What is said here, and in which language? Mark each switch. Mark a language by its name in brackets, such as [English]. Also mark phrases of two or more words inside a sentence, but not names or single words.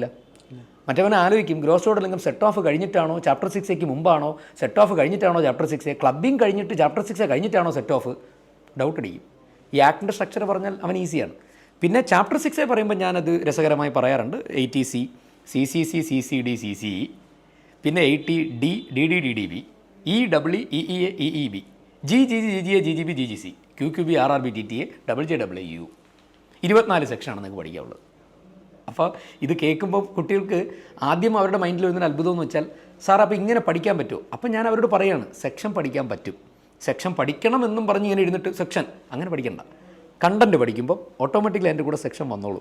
[Malayalam] മറ്റവനെ ആലോചിക്കും, [English] gross total income set off [Malayalam] കഴിഞ്ഞിട്ടാണോ ചാപ്റ്റർ 6 മുമ്പാണോ, [English] set off [Malayalam] കഴിഞ്ഞിട്ടാണോ ചാപ്റ്റർ 6, ക്ലബിംഗ് കഴിഞ്ഞിട്ട് ചാപ്റ്റർ 6 കഴിഞ്ഞിട്ടാണോ [English] set off, [Malayalam] ഡൗട്ട് അടിക്കും. ഈ ആക്ടിൻ്റെ സ്ട്രക്ചർ പറഞ്ഞാൽ അവൻ ഈസിയാണ്. പിന്നെ ചാപ്റ്റർ 6 പറയുമ്പോൾ ഞാനത് രസകരമായി പറയാറുണ്ട്. 80C, CCC, CCD, CCE, പിന്നെ 80D, DDDDB, EEE, EEA, EEB, GGG, GGA, GGB, GGC, QQB, RRB, TTA, JJAU. 24 സെക്ഷനാണ് നിങ്ങൾക്ക് പഠിക്കാനുള്ളത്. അപ്പോൾ ഇത് കേൾക്കുമ്പോൾ കുട്ടികൾക്ക് ആദ്യം അവരുടെ മൈൻഡിൽ വരുന്നൊരു അത്ഭുതം എന്ന് വെച്ചാൽ, സാർ അപ്പോൾ ഇങ്ങനെ പഠിക്കാൻ പറ്റുമോ? അപ്പോൾ ഞാൻ അവരോട് പറയുകയാണ്, സെക്ഷൻ പഠിക്കാൻ പറ്റും. സെക്ഷൻ പഠിക്കണമെന്നും പറഞ്ഞ് ഇങ്ങനെ ഇരുന്നിട്ട് സെക്ഷൻ അങ്ങനെ പഠിക്കണ്ട. കണ്ടൻറ്റ് പഠിക്കുമ്പോൾ ഓട്ടോമാറ്റിക്കലി അതിൻ്റെ കൂടെ സെക്ഷൻ വന്നോളൂ.